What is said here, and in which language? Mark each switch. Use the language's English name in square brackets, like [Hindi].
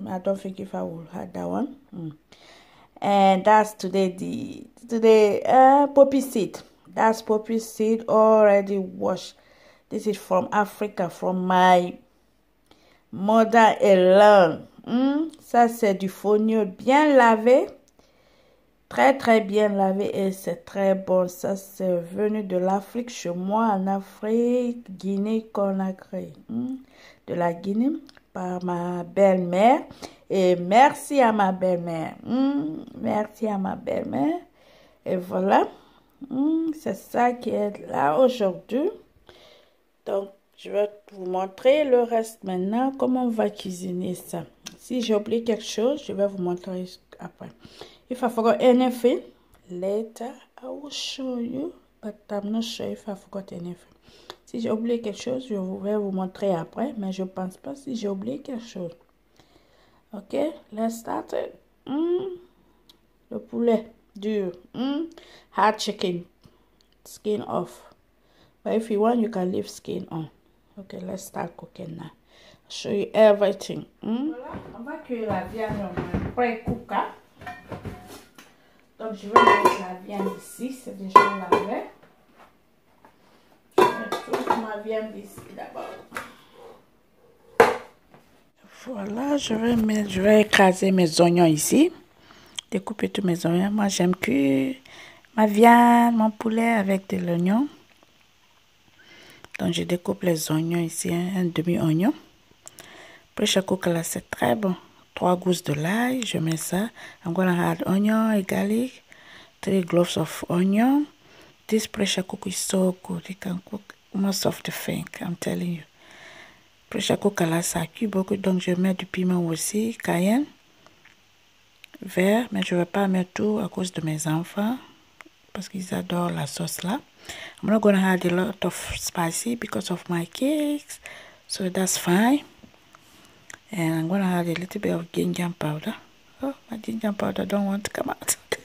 [English] I don't think if I will have that one. And that's today poppy seed. That's poppy seed already washed. This is from Africa, from my mother-in-law. [French] Ça, c'est du fonio bien lavé. Très bien lavé et c'est très bon. Ça, c'est venu de l'Afrique, chez moi en Afrique, Guinée-Conakry. De la Guinée, par ma belle-mère. Et merci à ma belle-mère. Merci à ma belle-mère. Et voilà. C'est ça qui est là aujourd'hui. Donc, je vais vous montrer le reste maintenant, comment on va cuisiner ça. Si j'ai oublié quelque chose, je vais vous montrer après. [English] If I forgot anything, later I will show you, but I'm not sure if I forgot anything. [French] Si j'ai oublié quelque chose, je vais vous montrer après, mais je pense pas si j'ai oublié quelque chose. [English] Ok, let's start it. [French] Le poulet dur. [English] Hard chicken, skin off. But if you want, you can leave skin on. Okay, let's start cooking now. I'll show you everything. [French] Voilà, on va cuire la viande pré-cooker. Donc, je vais mettre la viande ici. C'est déjà lavé. Je vais mettre toute ma viande ici d'abord. Voilà, je vais écraser mes oignons ici. Découper tous mes oignons. Moi, j'aime cuire ma viande, mon poulet avec de l'oignon. Donc, je découpe les oignons ici, un demi-oignon. Pressure cooker là, c'est très bon. 3 gousses de l'ail, je mets ça. [English] I'm gonna add onion and garlic. 3 cloves of onion. This pressure cooker is so good. It can cook most of the thing, I'm telling you. [French] Pressure cooker là, ça cuit beaucoup. Donc, je mets du piment aussi, cayenne, vert. Mais je ne vais pas mettre tout à cause de mes enfants. Parce qu'ils adorent la sauce là. [English] I'm not gonna add a lot of spicy because of my cakes. So that's fine. And I'm gonna add a little bit of ginger powder. Oh, my ginger powder don't want to come out.